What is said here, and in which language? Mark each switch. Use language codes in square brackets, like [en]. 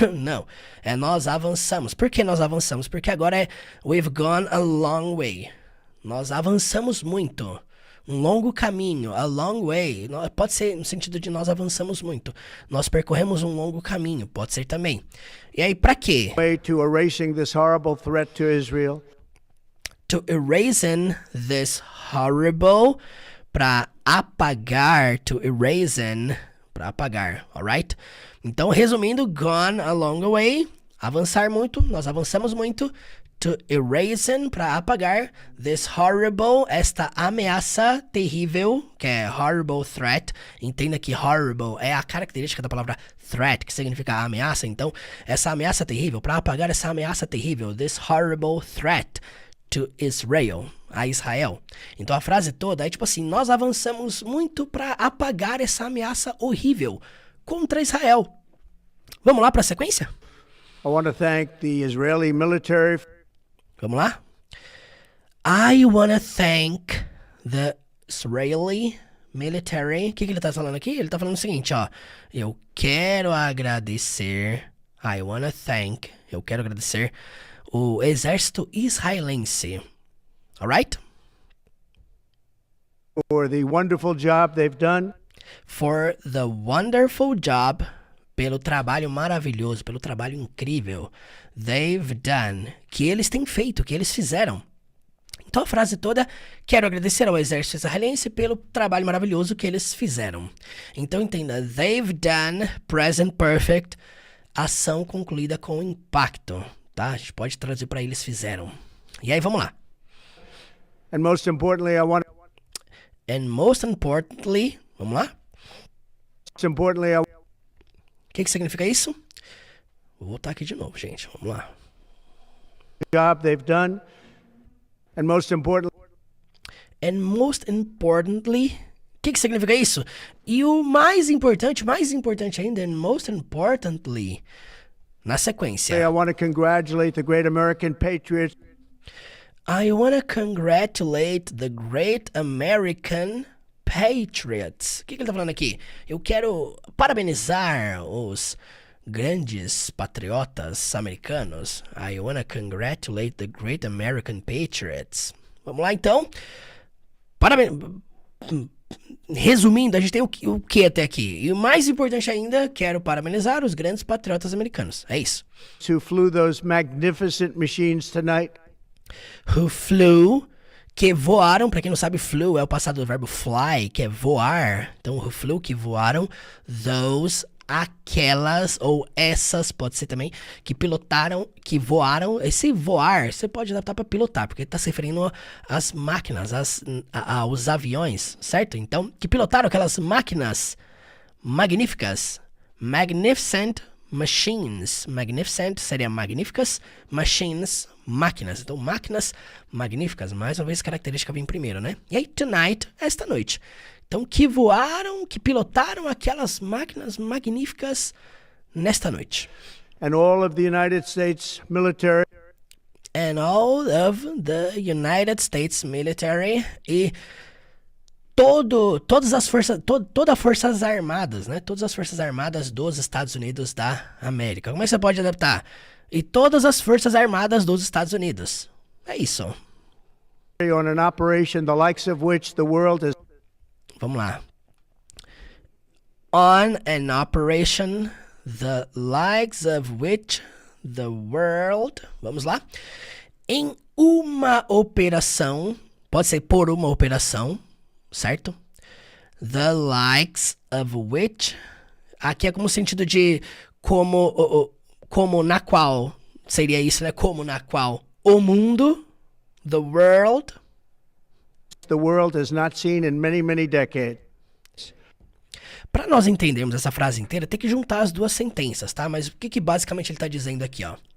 [pt] Não, é nós avançamos. Por que nós avançamos? Porque agora é [en] we've gone a long way. [pt] Nós avançamos muito. Um longo caminho, [en] a long way. [pt] Pode ser no sentido de nós avançamos muito. Nós percorremos um longo caminho, pode ser também. E aí, para quê? [en] Way to erasing this horrible threat to Israel. To erasing this horrible, [pt] para apagar, [en] to erasing, para apagar, alright? [pt] Então, resumindo, [en] gone a long way, [pt] avançar muito, nós avançamos muito. [en] To erasing, [pt] para apagar, [en] this horrible, [pt] esta ameaça terrível, que é [en] horrible threat. [pt] Entenda que horrible é a característica da palavra threat, que significa ameaça. Então, essa ameaça terrível, para apagar essa ameaça terrível, [en] this horrible threat to Israel, [pt] a Israel. Então, a frase toda é tipo assim, nós avançamos muito para apagar essa ameaça horrível contra Israel. Vamos lá para a sequência? [en] I want to thank the Israeli military. [pt] Vamos lá? [en] I wanna thank the Israeli military. [pt] O que ele tá falando aqui? Ele tá falando o seguinte, ó. Eu quero agradecer. [en] I wanna thank. [pt] Eu quero agradecer o exército israelense. [en] Alright? For the wonderful job they've done. For the wonderful job. [pt] Pelo trabalho maravilhoso, pelo trabalho incrível. [en] They've done. [pt] Que eles têm feito, que eles fizeram. Então a frase toda, quero agradecer ao exército israelense pelo trabalho maravilhoso que eles fizeram. Então entenda, [en] they've done, [pt] present perfect, ação concluída com impacto, tá? A gente pode traduzir para eles fizeram. E aí vamos lá. [en] And most importantly, And most importantly, [pt] vamos lá? [en] most importantly, [pt] O que significa isso? Vou voltar aqui de novo, gente. Vamos lá. [en] job they've done. And most importantly, [pt] o que significa isso? E o mais importante ainda, [en] and most importantly, [pt] na sequência. [en] I want to congratulate the great American patriots. I want to congratulate the great American patriots. [pt] O que ele tá falando aqui? Eu quero parabenizar os grandes patriotas americanos. [en] I wanna congratulate the great American patriots. [pt] Vamos lá, então. Parabéns. Resumindo, a gente tem o que até aqui? E o mais importante ainda, quero parabenizar os grandes patriotas americanos. É isso. [en] Who flew those magnificent machines tonight? Who flew, [pt] que voaram. Pra quem não sabe, flew é o passado do verbo fly, que é voar. Então, [en] who flew, [pt] que voaram. [en] Those, [pt] aquelas, ou essas, pode ser também, que pilotaram, que voaram. Esse voar, você pode adaptar para pilotar, porque tá se referindo às máquinas, aos aviões, certo? Então, que pilotaram aquelas máquinas magníficas, [en] magnificent machines. [pt] Magnificent seria magníficas, machines, máquinas. Então, máquinas magníficas, mais uma vez, característica vem primeiro, né? E aí, [en] tonight, [pt] esta noite. Então, que voaram, que pilotaram aquelas máquinas magníficas nesta noite. [en] And all of the United States military. And all of the United States military. [pt] E todas as forças armadas, né? Todas as forças armadas dos Estados Unidos da América. Como é que você pode adaptar? E todas as forças armadas dos Estados Unidos. É isso. [en] On an operation the likes of which the world has. [pt] Vamos lá. [en] On an operation the likes of which the world. [pt] Vamos lá. Em uma operação, pode ser por uma operação, certo? [en] The likes of which. [pt] Aqui é como sentido de como na qual. Seria isso, né? Como na qual o mundo, [en] the world. The world has not seen in many, many decades. [pt] Para nós entendermos essa frase inteira, tem que juntar as duas sentenças, tá? Mas o que basicamente ele está dizendo aqui, ó?